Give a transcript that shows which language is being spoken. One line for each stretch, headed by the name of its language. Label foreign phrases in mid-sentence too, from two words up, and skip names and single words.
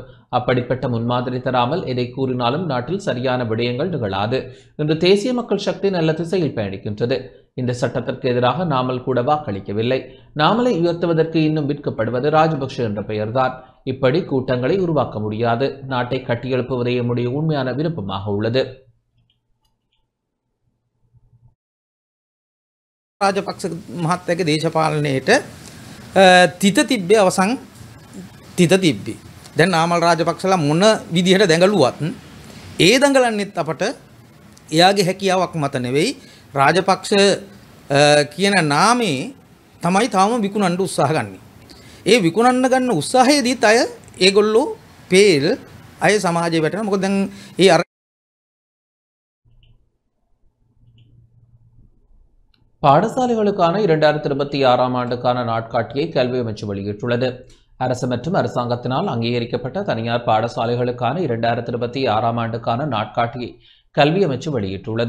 Tamil: அப்படிப்பட்ட முன்மாதிரி தராமல் எதை கூறினாலும் நாட்டில் சரியான விடயங்கள் நிகழாது. இன்று தேசிய மக்கள் சக்தி நல்ல திசையில் பயணிக்கின்றது. இந்த சட்டத்திற்கு எதிராக நாமல் கூட வாக்களிக்கவில்லை. நாமலை உயர்த்துவதற்கு இன்னும் விற்கப்படுவது ராஜபக்ஷ என்ற பெயர்தான். இப்படி கூட்டங்களை உருவாக்க முடியாது. நாட்டை கட்டியெழுப்புவதே நம்முடைய உண்மையான விருப்பமாக உள்ளது.
Sinhala: රාජපක්ෂ මහත්තයාගේ දේශපාලනයේට තිත තිබ්බේ අවසන් තිත තිබ්බේ. දැන් නාමල් රාජපක්ෂලා මොන විදිහට දැඟලුවත් ඒ දඟලන්නෙත් අපට එයාගේ හැකියාවක් මත නෙවෙයි. රාජපක්ෂ කියන නාමේ තමයි තාම විකුණන්න උත්සාහ ගන්නේ. ඒ විකුණන්න ගන්න උත්සාහයේදීත් අය ඒගොල්ලෝ පේල් අය සමාජයේ වැටෙනවා. මොකද දැන් ඒ
Tamil: பாடசாலைகளுக்கான 2026ஆம் ஆண்டுக்கான நாட்காட்டியை கல்வி அமைச்சு வெளியிட்டுள்ளது. அரசு மற்றும் அரசாங்கத்தினால் அங்கீகரிக்கப்பட்ட தனியார் பாடசாலைகளுக்கான 2026ஆம் ஆண்டுக்கான நாட்காட்டியை கல்வி அமைச்சு வெளியிட்டுள்ளது.